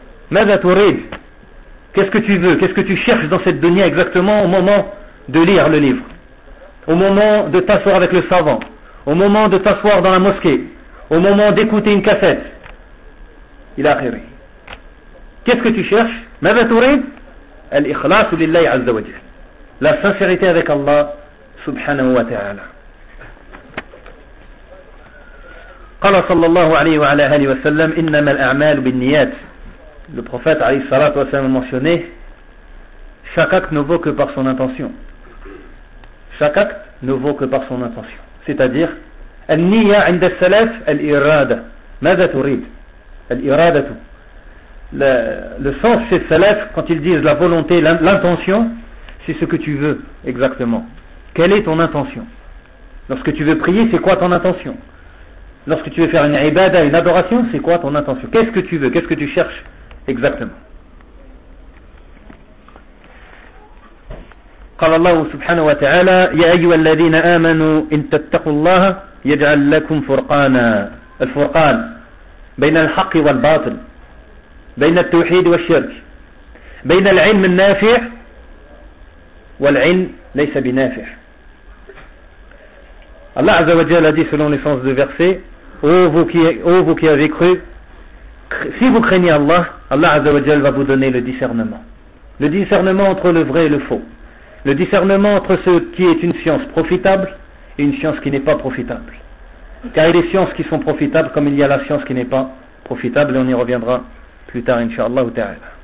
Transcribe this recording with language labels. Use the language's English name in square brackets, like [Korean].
[Arabic] ماذا تريد؟ [French] Qu'est-ce que tu veux? Qu'est-ce que tu cherches dans cette dunya exactement au moment de lire le livre? Au moment de t'asseoir avec le savant? Au moment de t'asseoir dans la mosquée? Au moment d'écouter une cassette? Il a rire. Qu'est-ce que tu cherches? [Arabic] ماذا تريد؟ الإخلاص لله عز وجل. [French] La sincérité avec Allah subhanahu wa ta'ala. [Arabic] قال صلى الله عليه وعلى آله وسلم إنما الأعمال بالنيات. [French] Le prophète [Arabic] عليه الصلاة والسلام [French] a mentionné chaque acte ne vaut que par son intention. Chaque acte ne vaut que par son intention. C'est-à-dire [Arabic] النية عند السلف الإرادة. ماذا تريد؟ الإرادة. [French] Le sens chez Salaf, quand ils disent la volonté, l'intention, c'est ce que tu veux exactement. Quelle est ton intention? Lorsque tu veux prier, c'est quoi ton intention? Lorsque tu veux faire une ibada, une adoration, c'est quoi ton intention? Qu'est-ce que tu veux? Qu'est-ce que tu cherches exactement? [Arabic] قال الله سبحانه وتعالى يا أيها الذين آمنوا إن تتقوا الله يجعل لكم فرقانا. الفرقان بين الحق والباطل, بين التوحيد والشرك, بين العلم النافع والعلم ليس بنافع. [French] Allah [Arabic] عز وجل [French] a dit selon le sens du verset, ô vous qui avez cru, si vous craignez Allah, Allah عز وجل va vous donner le discernement entre le vrai et le faux, le discernement entre ce qui est une science profitable et une science qui n'est pas profitable, car il y a des sciences qui sont profitables comme il y a la science qui n'est pas profitable, et on y reviendra plus tard, inshallah ou ta'ala.